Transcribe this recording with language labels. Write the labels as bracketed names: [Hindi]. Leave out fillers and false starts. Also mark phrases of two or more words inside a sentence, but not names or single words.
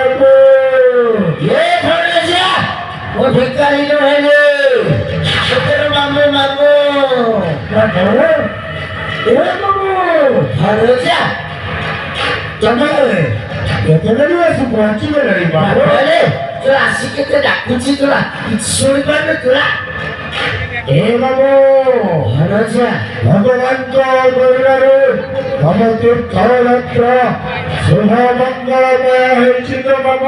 [Bangla] এ ভরজা ও ভিখারি নয় রে তোর মামু মামু এ বাবু ভরজা [Odia] ତମେ କେତେବେଳେ ଆସି ପହଞ୍ଚିଗଲଣି ବାବୁ ଆରେ ତୁ ଆସିକି ତ ଡାକୁଛି ତୁରା କିଛି ଶୁଣିପାରୁନୁ ତୁରା ଏ ବାବୁ ଭରଜା ଭଗବାନଙ୍କ କରୁଣାରୁ ତମ ତୀର୍ଥଯାତ୍ରା ଶୁଭ ମଙ୍ଗଳମୟ ହେଇଛି ତ ବାବୁ